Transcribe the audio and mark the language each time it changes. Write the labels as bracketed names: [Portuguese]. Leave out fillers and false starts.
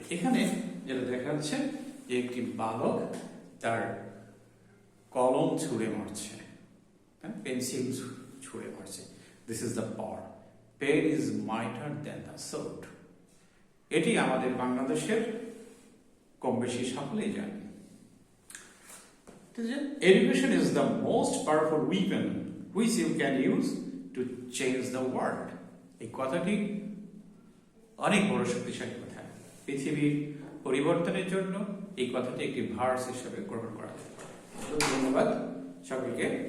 [Bangla] এখানে যেটা দেখা যাচ্ছে যে একটি বালক তার কলম ছুঁড়ে মারছে, পেন্সিল ছুঁড়ে মারছে। [English] This is the power, pen is mightier than the sword. [Bangla] এটি আমাদের বাংলাদেশের কম বেশি সকলেই জানে। [English] Education is the most powerful weapon which you can use to change the world. [Bangla] এই কথাটি অনেক বড় শক্তিশালী কথা। পৃথিবীর পরিবর্তনের জন্য এই কথাটি একটি ভার্স হিসেবে গ্রহণ করা যায়। ধন্যবাদ সকলকে।